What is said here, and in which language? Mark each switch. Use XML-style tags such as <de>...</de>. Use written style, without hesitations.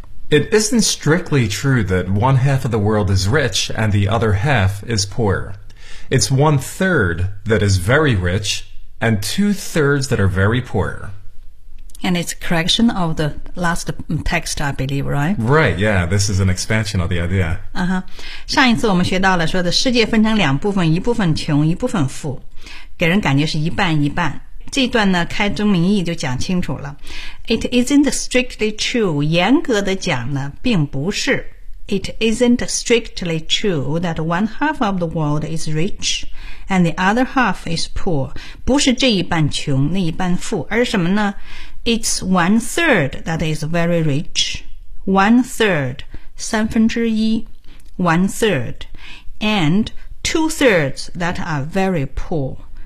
<en>It isn't strictly true that one half of the world is rich and the other half is poor. It's one third that is very rich and two thirds that are very poor. And it's a correction of the last text, I believe, right? Right, yeah, this is an expansion of the idea. Uh-huh.</en> <zh>上一次我们学到了说的世界分成两部分，一部分穷，一部分富，给人感觉是一半一半。这段呢，开宗明义就讲清楚了。</zh> <en>It isn't strictly true,</en> <zh>严格的讲呢，并不是。</zh> <en>It isn't strictly true that one half of the world is rich and the other half is poor.</en> <zh>不是这一半穷，那一半富，而什么呢？</zh> <en>It's one third that is very rich, one third,</en> <zh>三分之一,</zh> <en>one third, and two thirds that are very poor.</en>